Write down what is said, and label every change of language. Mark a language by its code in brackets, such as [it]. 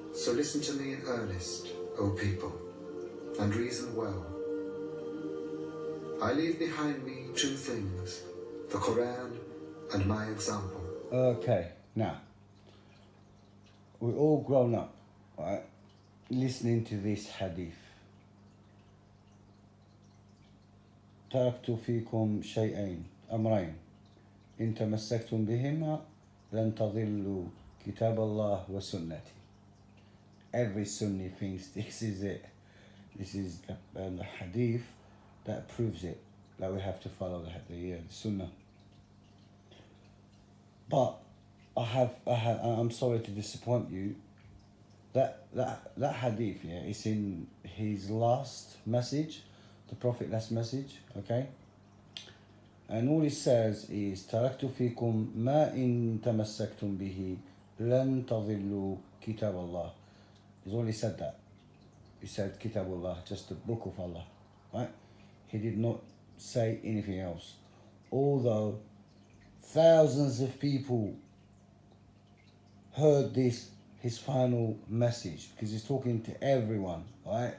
[en] So listen to me in earnest, O people, and reason well. I leave behind me two things, the Quran and my example. Okay, now, we're all grown up, right, listening to this hadith. [ar] تركت فيكم شيئين أمرين إن تمسكتم بهما لن تضلوا كتاب الله وسنتي. [en] Every Sunni thinks this is it. This is the hadith that proves it, that we have to follow the Sunnah. But I'm sorry to disappoint you. That hadith, yeah, is in his last message, the Prophet's last message, okay? And all he says is [ar] تركت فيكم ما إن تمسكتم به لن تضلوا كتاب الله. [en] He's only said that. He said Kitabullah, just the book of Allah, right? He did not say anything else. Although thousands of people heard this, his final message, because he's talking to everyone, right?